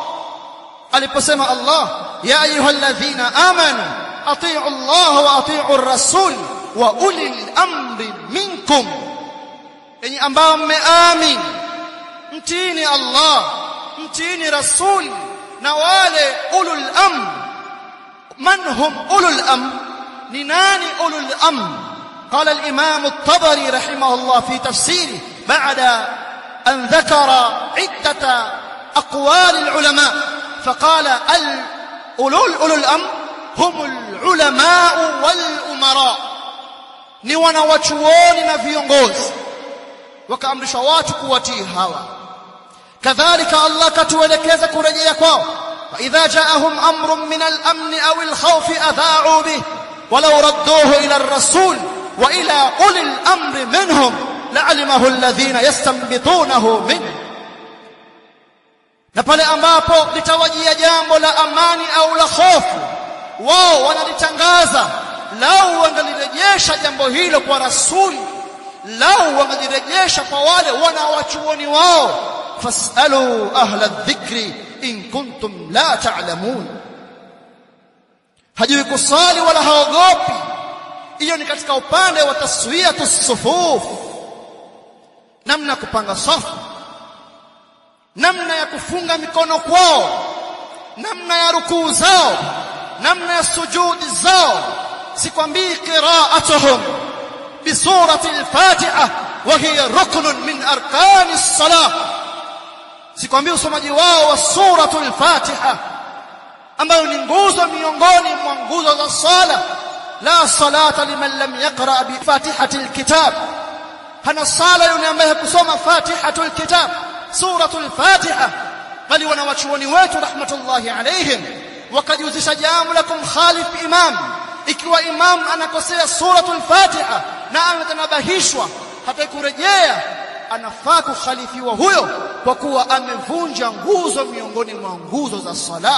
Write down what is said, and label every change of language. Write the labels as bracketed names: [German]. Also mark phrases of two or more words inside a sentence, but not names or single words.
[Swahili] Aliposema Allah, [Arabic] يا أيها الذين آمنوا أطيعوا الله وأطيعوا الرسول وأولي الأمر منكم, [Swahili] enyi ambao mmeamini, mtiini Allah, mtiini Rasul na wale [Arabic] أولو الأمر. من هم أولو الأمر? [Swahili] Ni nani [Arabic] أولو الأمر? قال الإمام الطبري رحمه الله في تفسيره بعد أن ذكر عدة أقوال العلماء، فقال أولو الأمر هم العلماء والأمراء، [Swahili] ni wanawachuoni na viongozi, wakaamrisha watu kuwatii hawa. Kadhalika Allah katuelekeza kurejea kwao, [Arabic] فإذا جاءهم أمر من الأمن أو الخوف أذاعوا به ولو ردوه إلى الرسول وإلى أولي الأمر منهم لعلمه الذين يستنبطونه منه. [Swahili] Na pale ambapo litawajia jambo la amani au la hofu, wao wanalitangaza. Lau wangalirejesha jambo hilo kwa rasuli, lau wangalirejesha kwa wale wanawachuoni wao, [Arabic] فاسألوا أهل الذكر إن كنتم لا تعلمون. [Swahili] Hajui kusali wala haogopi. Hiyo ni katika upande wa [Arabic] تسوية الصفوف, [Swahili] namna kupanga safu, namna ya kufunga mikono kwao, namna ya rukuu zao, namna ya sujudi zao. [Arabic] Sikwambii قراءتهم بسورة الفاتحة وهي ركن من أركان الصلاة, [Swahili] sikwambii usomaji wao wa suratul Fatiha ambayo ni nguzo miongoni mwa nguzo za sala. [Arabic] لا صلاة لمن لم يقرأ بفاتحة الكتاب, [Swahili] hana sala yule ambaye hakusoma [Arabic] fatihatul kitab, suratul Fatiha. [Swahili] Bali wanawachuoni wetu [Arabic] رحمة الله عليهم [Swahili] wakajuzisha jambo la kumkhalif imam, ikiwa imam anakosea suratul Fatiha na ametanabahishwa hata kurejea, anafaa kukhalifiwa huyo kwa kuwa amevunja nguzo miongoni mwa nguzo za sala.